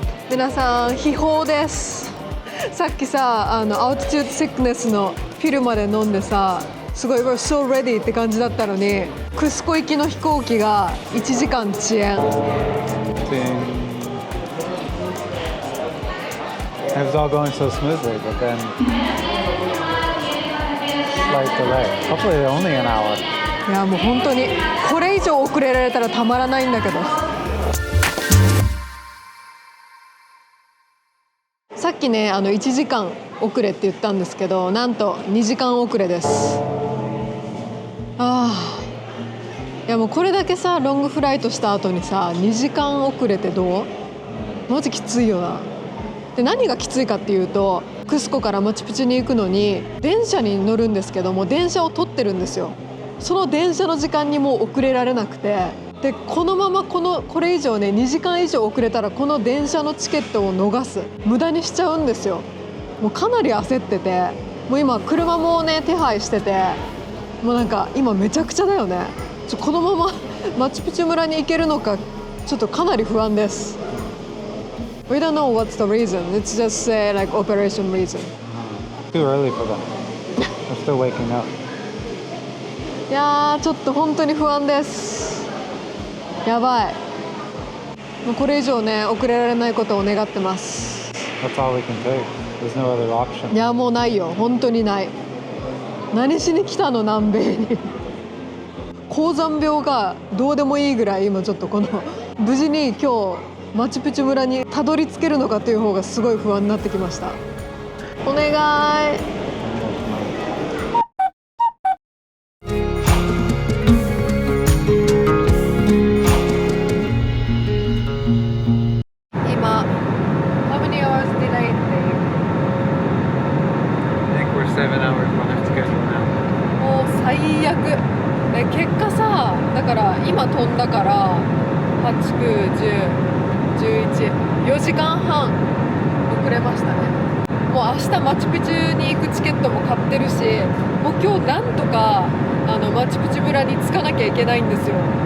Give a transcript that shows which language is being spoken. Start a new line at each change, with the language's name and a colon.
Japanese: 皆さん、秘宝です。さっきさ、アウトチュードシックネスのフィルまで飲んでさ、すごい
English: We're so ready
Japanese: って感じだったのに、クスコ行きの飛行機が1時間遅延。
English: It was all going so smoothly, but then slight delay. Hopefully only an hour.
Japanese: いやもう本当にこれ以上遅れられたらたまらないんだけど。さっきね1時間遅れって言ったんですけど、なんと2時間遅れです。いやもうこれだけさロングフライトした後にさ2時間遅れてどう？マジきついよな。で何がきついかっていうと、クスコからマチュピチュに行くのに電車に乗るんですけども、電車を取ってるんですよ。その電車の時間にもう遅れられなくて、でこのままこれ以上ね2時間以上遅れたらこの電車のチケットを逃す、無駄にしちゃうんですよ。もうかなり焦ってて、もう今車もね手配してて、もうなんか今めちゃくちゃだよね。このままマチュピチュ村に行けるのかちょっとかなり不安です。
English: We don't know what's the reason. It's just like operation reason. Too early for them. They're still waking up.
Japanese: いやーちょっと本当に不安です。やばい。もうこれ以上ね遅れられないことを願ってます。
English: That's all we can take. There's no other option.
Japanese: いやもうないよ、本当にない。何しに来たの南米に。高山病がどうでもいいぐらい今ちょっとこの無事に今日マチュピチュ村にたどり着けるのかという方がすごい不安になってきました。お願い。今
English: How many hours delay today? I think we're 7 hours behind schedule now.
Japanese: もう最悪。結果さ、だから今飛んだから8、9、10、11、4時間半遅れましたね。もう明日マチュピチュに行くチケットも買ってるし、もう今日なんとかマチュピチュ村に着かなきゃいけないんですよ。